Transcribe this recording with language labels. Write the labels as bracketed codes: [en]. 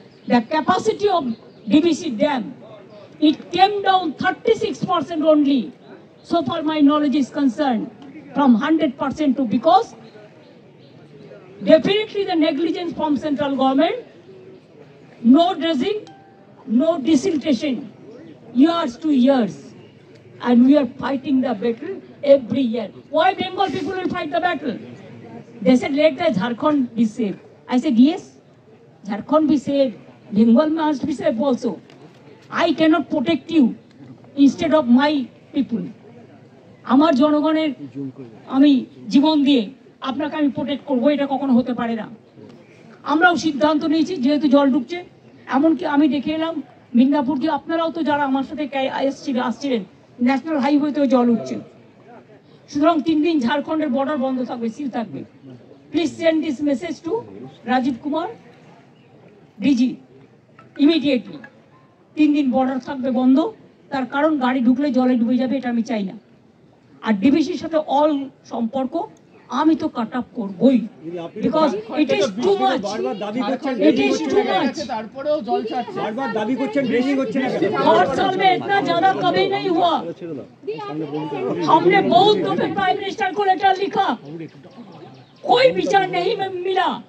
[en] The capacity of DVC dam, it came down 36% only, so far my knowledge is concerned, from 100% to, because definitely the negligence from central government, no dredging, no desiltation, years to years, and we are fighting the battle every year. Why Bengal people will fight the battle? They said let the Jharkhand be saved. I said yes, Jharkhand be saved, Bengal must be saved also. I cannot protect you instead of my people. [bn] আমার জনগণের আমি জীবন দিয়ে আপনাকে আমি protect করবো, এটা কখনো হতে পারে না। আমরাও সিদ্ধান্ত নিয়েছি, যেহেতু জল ঢুকছে, এমনকি আমি দেখে এলাম মিদনাপুর যে আপনারাও তো যারা আমার সাথে আসছিলেন, ন্যাশনাল হাইওয়েতেও জল উঠছে। সুতরাং 3 দিন ঝাড়খণ্ডের বর্ডার বন্ধ থাকবে, সিল থাকবে। [en] Please send this message to Rajiv Kumar DG immediately. [bn] 3 দিন বর্ডার থাকবে বন্ধ, তার কারণ গাড়ি ঢুকলে জলে ডুবে যাবে, এটা আমি চাই না। আর ডিবিসির সাথে অল সম্পর্ক আমি তো কাট আপ করবই, [en] Because it is too much, it is too much. [bn] তারপরেও জল ছাড়ছে, বারবার দাবি করছেন ড্রেজিং হচ্ছে না। [hi] 8 साल में इतना ज्यादा कभी नहीं हुआ। हमने बहुत दफे प्राइम मिनिस्टर को लेटर लिखा, कोई विचार नहीं मिला।